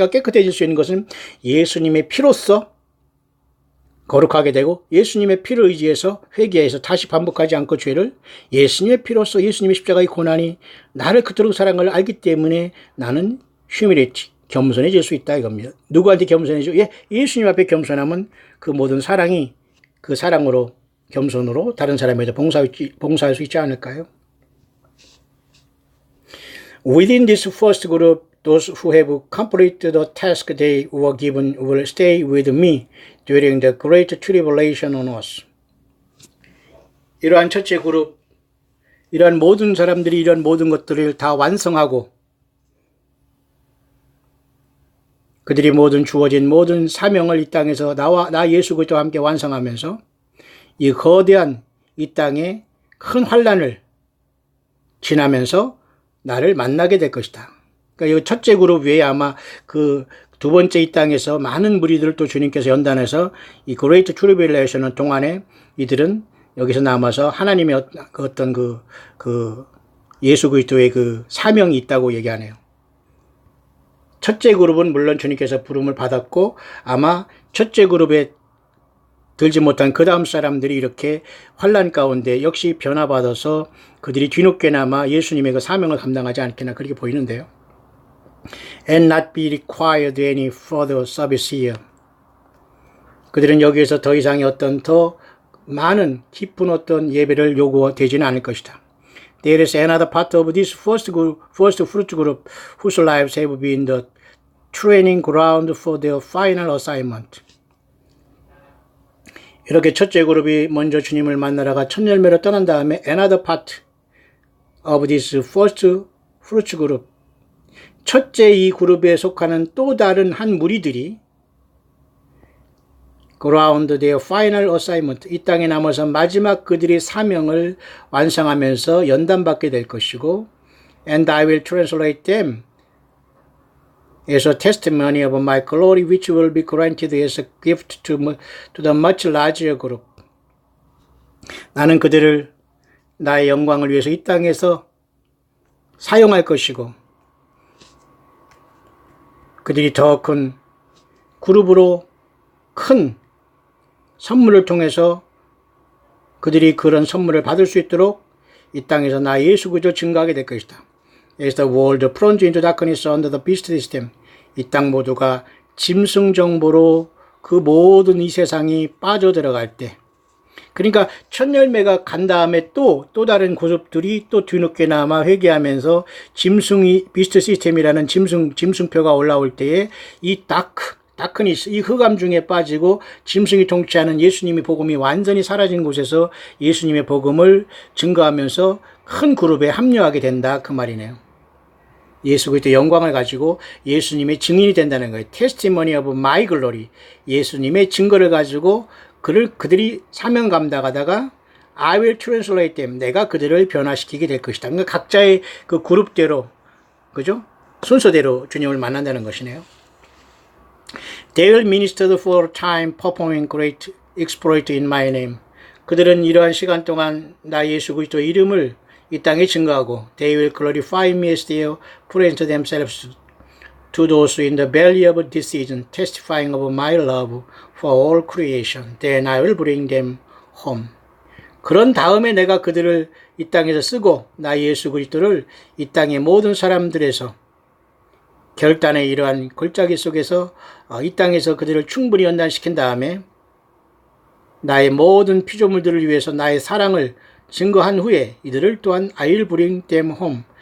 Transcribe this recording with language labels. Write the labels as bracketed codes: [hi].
[ko] 그러니까 깨끗해질 수 있는 것은 예수님의 피로써 거룩하게 되고 예수님의 피를 의지해서 회개해서 다시 반복하지 않고 죄를 예수님의 피로써 예수님의 십자가의 고난이 나를 그토록 사랑한 걸 알기 때문에 나는 휴밀리티 겸손해질 수 있다 이겁니다. 누구한테 겸손해져? 예수님 앞에 겸손하면 그 모든 사랑이 그 사랑으로 겸손으로 다른 사람에게 봉사할 수 있지 않을까요? [en] Within this first group, those who have completed the task they were given will stay with me during the great tribulation on us. [ko] 이러한 첫째 그룹, 이러한 모든 사람들이 이러한 모든 것들을 다 완성하고 그들이 모든 주어진 모든 사명을 이 땅에서 나 예수 그리스도와 함께 완성하면서 이 거대한 이 땅의 큰 환란을 지나면서 나를 만나게 될 것이다. 그러니까 이 첫째 그룹 외에 아마 그 두 번째 이 땅에서 많은 무리들을 또 주님께서 연단해서 이 그레이트 트리빌레이션 동안에 이들은 여기서 남아서 하나님의 어떤 그 예수 그리스도의 그 사명이 있다고 얘기하네요. 첫째 그룹은 물론 주님께서 부름을 받았고 아마 첫째 그룹에 들지 못한 그 다음 사람들이 이렇게 환난 가운데 역시 변화받아서 그들이 뒤늦게나마 예수님의 그 사명을 감당하지 않겠나 그렇게 보이는데요. [en] And not be required any further service here. [ko] 그들은 여기에서 더 이상의 어떤 더 많은 깊은 어떤 예배를 요구되지는 않을 것이다. [en] There is another part of this first fruit group whose lives have been the training ground for their final assignment. [ko] 이렇게 첫째 그룹이 먼저 주님을 만나러가 첫 열매로 떠난 다음에 [en] another part of this first fruit group. [ko] 첫째 이 그룹에 속하는 또 다른 한 무리들이 [en] ground their final assignment. [ko] 이 땅에 남아서 마지막 그들의 사명을 완성하면서 연단받게 될 것이고 [en] and I will translate them as a testimony of my glory which will be granted as a gift to the much larger group. [ko] 나는 그들을 나의 영광을 위해서 이 땅에서 사용할 것이고 그들이 더 큰 그룹으로 큰 선물을 통해서 그들이 그런 선물을 받을 수 있도록 이 땅에서 나 예수 그리스도 증거하게 될 것이다. [en] As the world plunged into darkness under the beast system. [ko] 이 땅 모두가 짐승 정보로 그 모든 이 세상이 빠져들어갈 때. 그러니까 첫 열매가 간 다음에 또 다른 그룹들이 또 뒤늦게나마 회개하면서 짐승이 비스트 시스템이라는 짐승표가 올라올 때에 이 다크니스, 이 흑암 중에 빠지고 짐승이 통치하는 예수님의 복음이 완전히 사라진 곳에서 예수님의 복음을 증거하면서 큰 그룹에 합류하게 된다 그 말이네요. 예수 그리스도의 영광을 가지고 예수님의 증인이 된다는 거예요. [en] Testimony of my glory. [ko] 예수님의 증거를 가지고 그들이 사명 감당하다가 [en] I will translate them. [ko] 내가 그들을 변화시키게 될 것이다. 그러니까 각자의 그 그룹대로, 그죠? 순서대로 주님을 만난다는 것이네요. [en] They will minister for a time performing great exploit in my name. [ko] 그들은 이러한 시간 동안 나 예수 그리스도의 이름을 이 땅에 증거하고 [en] They will glorify me as they present themselves to those in the valley of decision, testifying of my love for all creation. Then I will bring them home. [ko] 그런 다음에 내가 그들을 이 땅에서 쓰고 나 예수 그리스도를 이 땅의 모든 사람들에서 결단의 이러한 골짜기 속에서 이 땅에서 그들을 충분히 연단시킨 다음에 나의 모든 피조물들을 위해서 나의 사랑을 증거한 후에 이들을 또한 [en] I will bring them home.